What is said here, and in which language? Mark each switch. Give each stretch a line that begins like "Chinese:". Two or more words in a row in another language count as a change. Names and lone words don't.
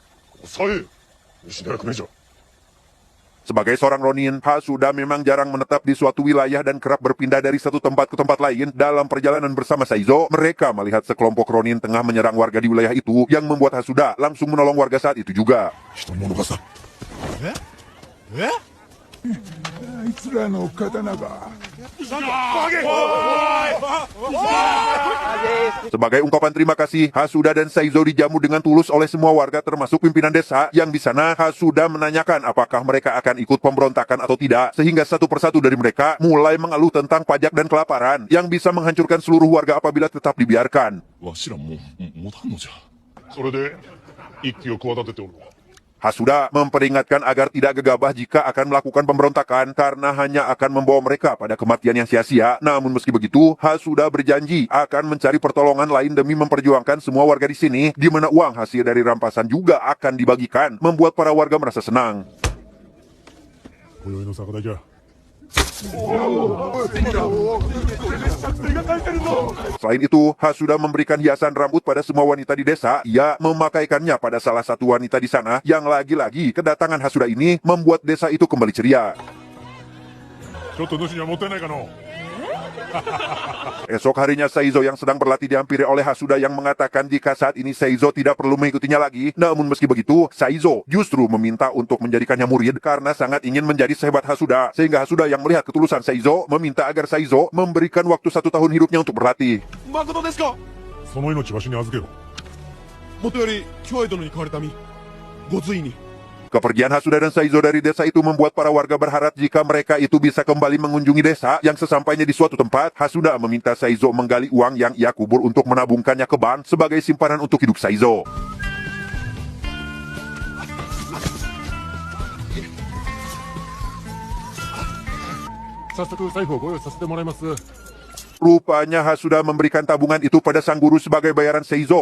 Indonesian: Sebagai seorang ronin, Hasuda memang jarang menetap di suatu wilayah dan kerap berpindah dari satu tempat ke tempat lain. Dalam perjalanan bersama Saizo, mereka melihat sekelompok ronin tengah menyerang warga di wilayah itu, yang membuat Hasuda langsung menolong warga saat itu juga.
Japanese: いつらの刀が
Indonesian: Sebagai ungkapan terima kasih, Hasuda dan Saizo dijamu dengan tulus oleh semua warga termasuk pimpinan desa yang di sana Hasuda menanyakan apakah mereka akan ikut pemberontakan atau tidak, sehingga satu persatu dari mereka mulai mengeluh tentang pajak dan kelaparan yang bisa menghancurkan seluruh warga apabila tetap dibiarkan.
Japanese: わしらもう持たんのじゃ。それで一揆を企てておる。
Indonesian: Hasuda memperingatkan agar tidak gegabah jika akan melakukan pemberontakan karena hanya akan membawa mereka pada kematian yang sia-sia. Namun meski begitu, Hasuda berjanji akan mencari pertolongan lain demi memperjuangkan semua warga di sini, di mana uang hasil dari rampasan juga akan dibagikan, membuat para warga merasa senang.
Japanese: 今宵の酒代じゃ。
Indonesian: Selain itu, Hasuda memberikan hiasan rambut pada semua wanita di desa. Ia memakaikannya pada salah satu wanita di sana yang lagi-lagi kedatangan Hasuda ini membuat desa itu kembali ceria.
Japanese: ちょっと主にはもったいないかの。
Indonesian: Esok harinya Saizo yang sedang berlatih dihampiri oleh Hasuda yang mengatakan jika saat ini Saizo tidak perlu mengikutinya lagi. Namun meski begitu, Saizo justru meminta untuk menjadikannya murid karena sangat ingin menjadi sehebat Hasuda. Sehingga Hasuda yang melihat ketulusan Saizo meminta agar Saizo memberikan waktu 1 tahun hidupnya untuk berlatih.
Japanese: 誠ですか。その命わしに預けろ。もとより京江殿に買われた身ご随に。
Indonesian: Kepergian Hasuda dan Saizo dari desa itu membuat para warga berharap jika mereka itu bisa kembali mengunjungi desa. Yang sesampainya di suatu tempat, Hasuda meminta Saizo menggali uang yang ia kubur untuk menabungkannya ke bank sebagai simpanan untuk hidup Saizo. Rupanya Hasuda memberikan tabungan itu pada sang guru sebagai bayaran Saizo.